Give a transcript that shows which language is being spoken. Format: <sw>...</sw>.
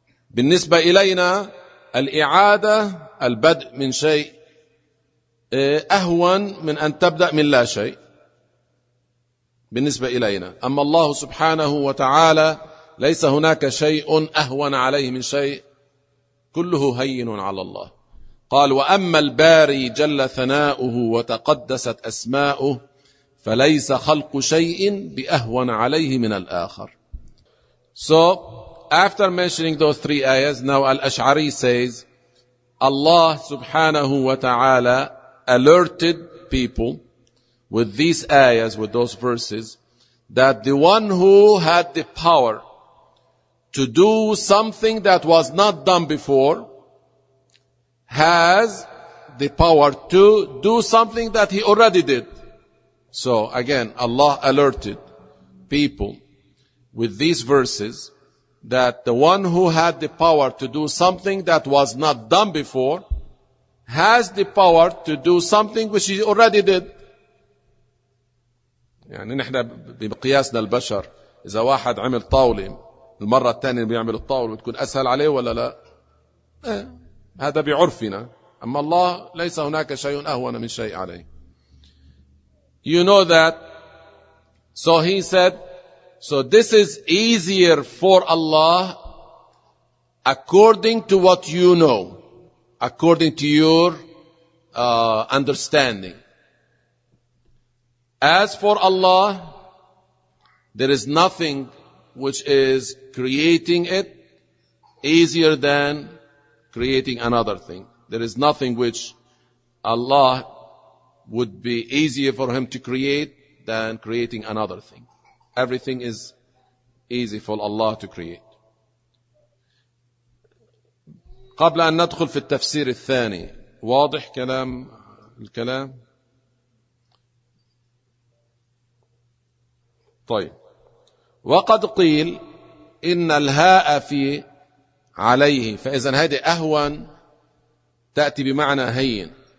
<ar>بالنسبة إلينا الإعادة البدء من شيء أهون من أن تبدأ من لا شيء بالنسبة إلينا، أما الله سبحانه وتعالى ليس هناك شيء أهون عليه من شيء، كله هين على الله. قال: وأما الباري جل ثناؤه وتقدست أسماؤه فليس خلق شيء بأهون عليه من الآخر.</ar> <en>So after mentioning those three ayahs, now Al-Ash'ari says Allah subhanahu wa ta'ala alerted people with these ayahs, with those verses, that the one who had the power to do something that was not done before has the power to do something that he already did. So again, Allah alerted people with these verses that the one who had the power to do something that was not done before has the power to do something which he already did.</en> <ar>يعني نحن بمقياسنا البشر، إذا واحد عمل طاولة المرة الثانية بيعمل الطاولة بتكون أسهل عليه ولا لا؟ هذا بعرفنا. أما الله ليس هناك شيء أهون من شيء عليه.</ar> <en>You know that. So he said, so this is easier for Allah according to what you know, according to your understanding. As for Allah, there is nothing which is creating it easier than creating another thing. There is nothing which Allah would be easier for him to create than creating another thing. Everything is easy for Allah to create.</en> <ar>قبل أن ندخل في التفسير الثاني، واضح كلام الكلام؟ طيب. وقد قيل إن الهاء في عليه، فإذا هذه أهون تأتي بمعنى هين.</ar>